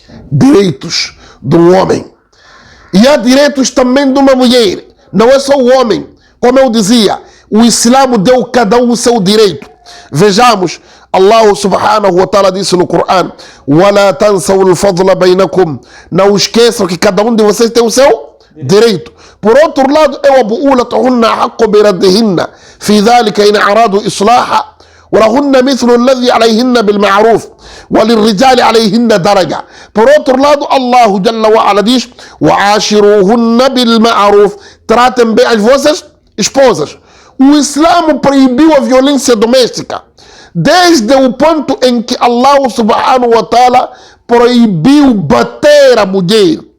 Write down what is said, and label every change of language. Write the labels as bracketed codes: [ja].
[pt] Direitos do homem. E há direitos também de uma mulher. Não é só o homem. Como eu dizia, o Islã deu cada um o seu direito. Vejamos, Allah subhanahu wa ta'ala disse no Corão: [ar] "Wala tansaw al-fadla bainakum", [pt] não esqueçam que cada um de vocês tem o seu direito. Por outro lado, é [ar] وَبُؤُولَتُهُنَّ حَقُّ بِرَدِّهِنَّ فِي ذَلِكَ إِنْ أَرَادُوا إِصْلَاحًا وَلَهُنَّ مِثْلُ الَّذِي عَلَيْهِنَّ بِالْمَعْرُوفِ وَلِلرِّجَالِ عَلَيْهِنَّ دَرَجَةٌ. [pt] Por outro lado, Allah Jalla wa Ala diz: [ar] وَعَاشِرُوهُنَّ بِالْمَعْرُوفِ, [pt] tratem bem as vossas esposas. O Islã proibiu a violência doméstica, desde o ponto em que Allah subhanahu wa ta'ala proibiu bater a mulher.